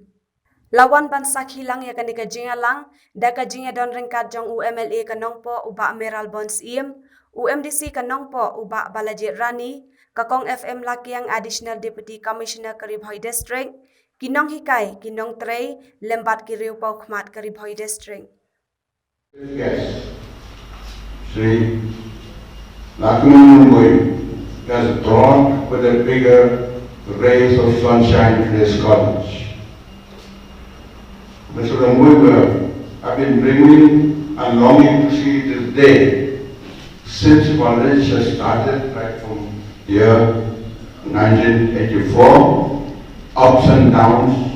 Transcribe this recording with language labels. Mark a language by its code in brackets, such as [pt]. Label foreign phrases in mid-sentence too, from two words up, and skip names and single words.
[kha] Lawan ban sakhilang ya kani ka jingalang da ka jinga don rengkat jong UMLA ka Nongpo uba Meral Bonds Iem UMDC ka Nongpo uba Balajit Rani kakong FM Lakiang Additional Deputy Commissioner ka Ri-Bhoi District ki Nonghikai ki Nongtrei lembat ki Riu Pau Khmat ka Ri-Bhoi District. [en] Yes, Sri Ri-Bhoi has brought with a bigger rays of sunshine to this college. Mr. Ri-Bhoi, I've been bringing and longing to see this day since college has started right from year 1984, ups and downs.